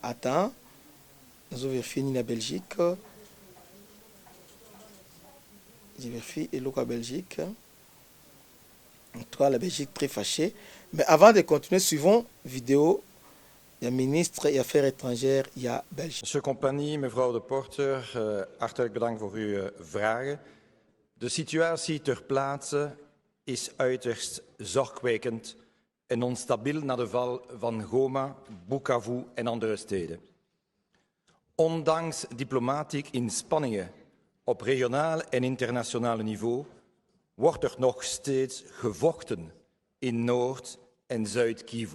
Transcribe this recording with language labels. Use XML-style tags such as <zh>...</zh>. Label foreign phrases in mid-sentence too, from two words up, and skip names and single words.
<fr>Attends, nous avons fini la Belgique. Je vérifie et la Belgique. En tout cas, la Belgique très fâchée. Mais avant de continuer, suivons vidéo. Il y a ministre des Affaires étrangères, il y a Belgique. Monsieur Compagnie,</fr> <nl>mevrouw de Porter, hartelijk bedankt voor uw vragen. De situatie ter plaatse is uiterst zorgwekkend en onstabiel na de val van Goma, Bukavu en andere steden. Ondanks diplomatieke inspanningen op regionaal en internationaal niveau wordt er nog steeds gevochten in Noord- en Zuid-Kivu.</nl>